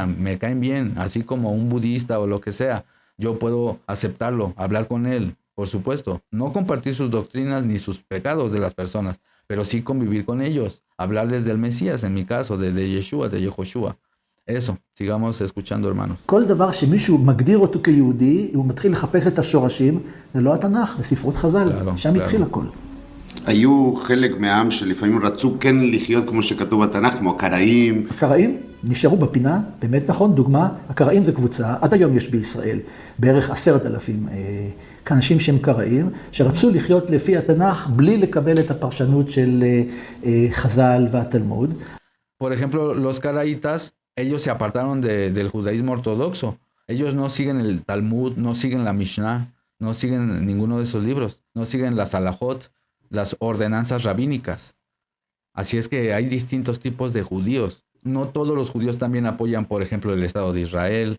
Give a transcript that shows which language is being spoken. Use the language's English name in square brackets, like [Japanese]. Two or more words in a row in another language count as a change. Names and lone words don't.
[Spanish] Me caen bien, así como un budista o lo que sea. Yo puedo aceptarlo, hablar con él, por supuesto. No compartir sus doctrinas ni sus pecados de las personas, pero sí convivir con ellos. Hablarles del Mesías, en mi caso, de Yeshua, de Yehoshua. Eso, sigamos escuchando, hermanos. [Hebrew] כל דבר שמישהו מגדיר אותו כיהודי, הוא מתחיל לחפש את השורשים, זה לא התנ"ך, זה ספרות חז"ל, שם התחיל הכל. היו חלק מהעם שלפעמים רצו כן לחיות כמו שכתוב בתנ"ך, כמו הקראים. הקראים? נשארו בפינה, באמת נכון, דוגמה, הקראים זה קבוצה, עד היום יש בישראל בערך 10,000 אנשים שהם קראים, שרצו לחיות לפי התנ"ך בלי לקבל את הפרשנות של חז"ל והתלמוד. [Spanish] Por ejemplo, los caraítas, ellos se apartaron del judaísmo ortodoxo. Ellos no siguen el Talmud, no siguen la Mishnah, no siguen ninguno de esos libros, no siguen las halajot, las ordenanzas rabínicas. Así es que hay distintos tipos de judíos. No todos los judíos también apoyan, por ejemplo, el Estado de Israel.